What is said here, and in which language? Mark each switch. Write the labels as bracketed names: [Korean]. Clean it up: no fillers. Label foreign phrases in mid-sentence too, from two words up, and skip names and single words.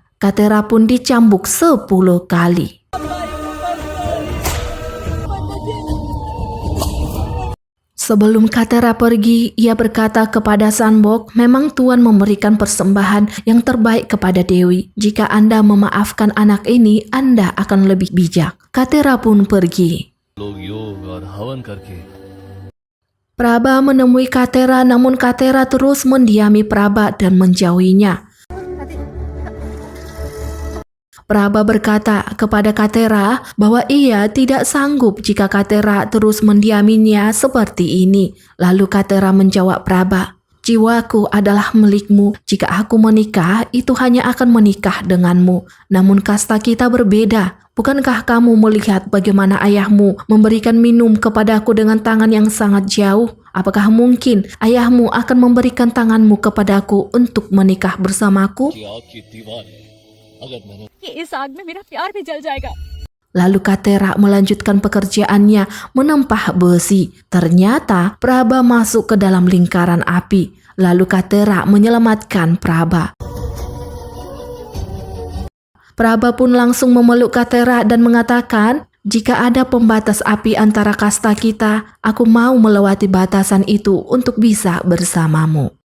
[Indonesian] Katera pun dicambuk 10 kali. Sebelum Katera pergi, ia berkata kepada Sanbok, memang Tuan memberikan persembahan yang terbaik kepada Dewi. Jika Anda memaafkan anak ini, Anda akan lebih bijak. Katera pun pergi. [Hindi] लोग योग और हवन करके [Indonesian] Praba menemui Katera, namun Katera terus mendiami Praba dan menjauhinya. Praba berkata kepada Katera bahwa ia tidak sanggup jika Katera terus mendiaminya seperti ini. Lalu Katera menjawab Praba, jiwaku adalah milikmu. Jika aku menikah, itu hanya akan menikah denganmu. Namun kasta kita berbeda. Bukankah kamu melihat bagaimana ayahmu memberikan minum kepadaku dengan tangan yang sangat jauh? Apakah mungkin ayahmu akan memberikan tanganmu kepadaku untuk menikah bersamaku? [Hindi] की आग की दीवार है. अगर मैंने कि इस आग में मेरा प्यार भी जल जाएगा. [Indonesian] Lalu Katera melanjutkan pekerjaannya menempah besi. Ternyata Praba masuk ke dalam lingkaran api. Lalu Katera menyelamatkan Praba. Praba pun langsung memeluk Katera dan mengatakan, jika ada pembatas api antara kasta kita, aku mau melewati batasan itu untuk bisa bersamamu.